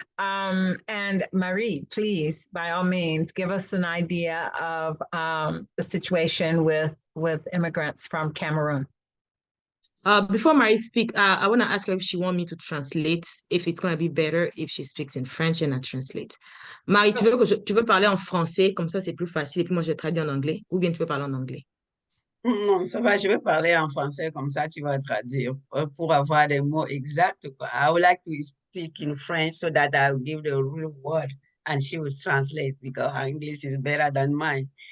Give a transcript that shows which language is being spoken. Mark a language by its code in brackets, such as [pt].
[en] And Marie, please, by all means, give us an idea of the situation with immigrants from Cameroon. Before Marie speaks, I want to ask her if she wants me to translate, if it's going to be better if she speaks in French and I translate. [fr] Marie, tu veux parler en français, comme ça c'est plus facile, et puis moi je traduis en anglais, ou bien tu veux parler en anglais? Non, ça va, je vais parler en français, comme ça tu vas traduire pour avoir des mots exacts. [en] I would like to speak in French so that I'll give the real word and she will translate because her English is better than mine.